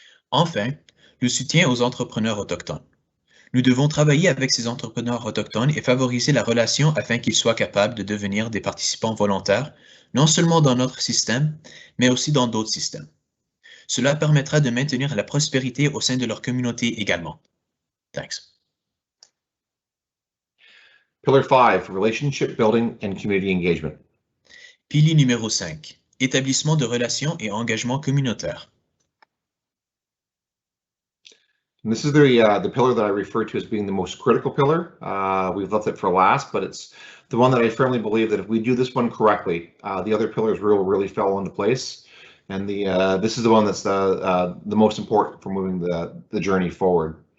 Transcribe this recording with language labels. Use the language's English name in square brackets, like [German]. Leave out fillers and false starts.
[French] Enfin, le soutien aux entrepreneurs autochtones. Nous devons travailler avec ces entrepreneurs autochtones et favoriser la relation afin qu'ils soient capables de devenir des participants volontaires, non seulement dans notre système, mais aussi dans d'autres systèmes. Cela permettra de maintenir la prospérité au sein de leur communauté également. [English] Thanks. Pillar 5, Relationship Building and Community Engagement. [French] Pilier numéro 5, établissement de relations et engagement communautaire. [English] And this is the pillar that I refer to as being the most critical pillar. We've left it for last, but it's the one that I firmly believe that if we do this one correctly, the other pillars really fall into place. And this is the one that's the most important for moving the journey forward.